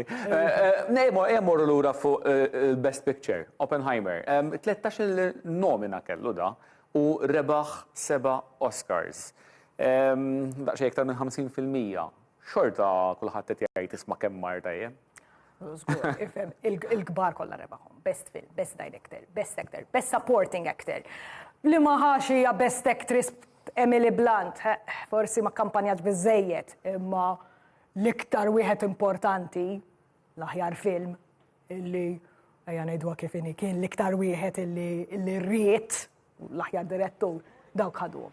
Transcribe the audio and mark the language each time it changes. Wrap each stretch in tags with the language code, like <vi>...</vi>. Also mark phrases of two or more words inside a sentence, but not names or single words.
<mt>Morru lura fuq il-Best Picture, Oppenheimer. 13 nomina kellu da u rebaħ 7 Oscars. Daqxie iktar minn 50%. Xorta kulħadd qed jgħid isma' kemm mar tajjeb. Il-kbar kollha rebaħhom. Best film, Best Director, Best Actor, Best Supporting Actor. Li ma ħax hija Best Actress Emily Blunt, forsi ma kampanjaġ biżejjed, imma l-iktar wieħed importanti l-aħjar film illi ejja ngħidwa kif inhi kien l-iktar wieħed illi rriet l-aħjar direttur dawk ħaduhom.</mt>